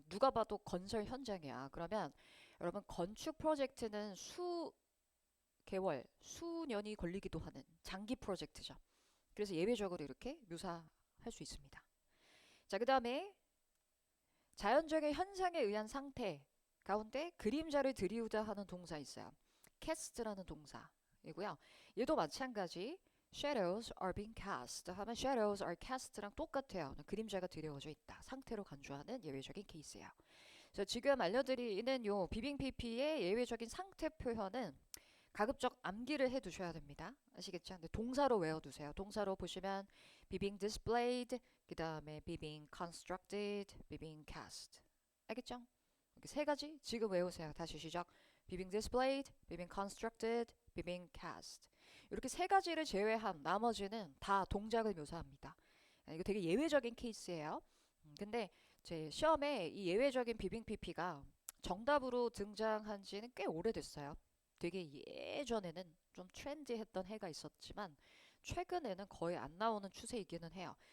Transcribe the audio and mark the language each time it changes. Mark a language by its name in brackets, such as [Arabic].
[Korean] 누가 봐도 건설 현장이야. 그러면 여러분 건축 프로젝트는 개월, 수년이 걸리기도 하는 장기 프로젝트죠. 그래서 예외적으로 이렇게 묘사할 수 있습니다. 자, 그 다음에 자연적인 현상에 의한 상태 가운데 그림자를 들이우다 하는 동사 있어요. cast라는 동사이고요. 얘도 마찬가지 [English] shadows are being cast [Korean] 하면 [English] shadows are cast [Korean] 랑 똑같아요. 그림자가 들이워져 있다. 상태로 간주하는 예외적인 케이스예요. 그래서 지금 알려드리는 요 비빙 PP의 예외적인 상태 표현은 가급적 암기를 해 두셔야 됩니다. 아시겠죠? 근데 동사로 외워두세요. 동사로 보시면 [English] being displayed, [Korean] 그 다음에 [English] being constructed, being cast. [Korean] 알겠죠? 이렇게 세 가지 지금 외우세요. 다시 시작. [English] being displayed, being constructed, being cast. [Korean] 이렇게 세 가지를 제외한 나머지는 다 동작을 묘사합니다. 이거 되게 예외적인 케이스예요. 근데 제 시험에 이 예외적인 비빙 PP가 정답으로 등장한 지는 꽤 오래됐어요. 되게 예전에는 좀 트렌디했던 해가 있었지만 최근에는 거의 안 나오는 추세이기는 해요.